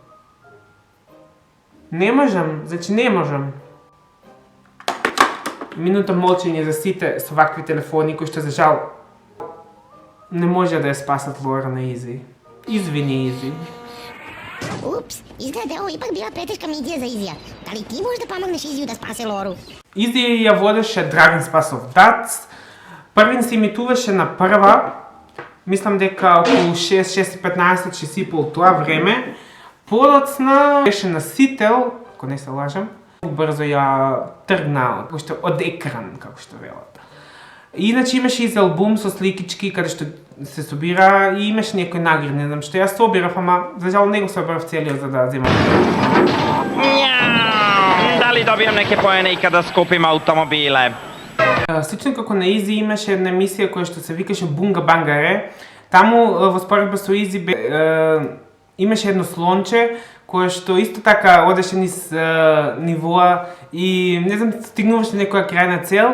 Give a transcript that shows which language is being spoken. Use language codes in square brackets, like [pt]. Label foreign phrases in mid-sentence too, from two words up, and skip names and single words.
[mk] Не можам, значи не можам. Минута молчење за сите со вакви телефони кои што за жал не може да ја спасат Лора на Изи. Извини, Изи. Упс, изгледа [sr] ovo ipak bila preteška mizija za Izija. Da li ti možeš da pomogneš Iziju da spase Loru? [mk] Изи ја водеше Драган Спасов Дац. Првин се имитуваше на прва. Мислам дека околу 6:15, 6:30 тоа време. Подоцна беше насител, ако не се лажам, брзо ја тргна од екран, како што велат. Иначе имаше и албум со сликички каде што се собира и имаше некои награди, не знам што ја собирав, ама за жал не го собирав целиот за да земам. [sr] Da li dobijam neke poene i kada skupim automobile? [mk] Слично како на Изи имаше една емисија која што се викаше Бунга Бангаре. Таму во споредба со Изи имаше едно слонче кое што исто така одеше низ нивоа и не знам стигнуваше некоја крајна цел.